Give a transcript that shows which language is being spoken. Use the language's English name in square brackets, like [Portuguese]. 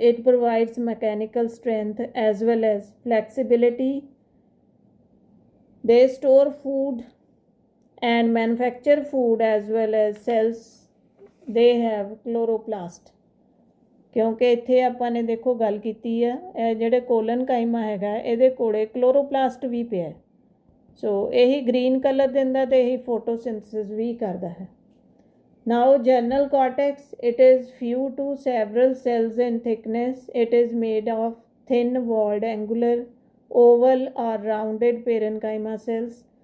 [English] It provides mechanical strength as well as flexibility. They store food and manufacture food as well as cells. They have chloroplast। [Punjabi] ਕਿਉਂਕਿ ਇੱਥੇ ਆਪਾਂ ਨੇ ਦੇਖੋ ਗੱਲ ਕੀਤੀ ਆ, ਇਹ ਜਿਹੜੇ ਕੋਲਨਕਾਈਮਾ ਹੈਗਾ ਇਹਦੇ ਕੋਲੇ ਕਲੋਰੋਪਲਾਸਟ ਵੀ ਪਿਆ, ਸੋ ਇਹੀ ਗ੍ਰੀਨ ਕਲਰ ਦਿੰਦਾ ਅਤੇ ਇਹੀ ਫੋਟੋਸਿੰਥਸਿਸ ਵੀ ਕਰਦਾ ਹੈ। [English] Now general cortex, it is few to several cells in thickness. It is made of thin walled angular, oval or rounded parenchyma cells.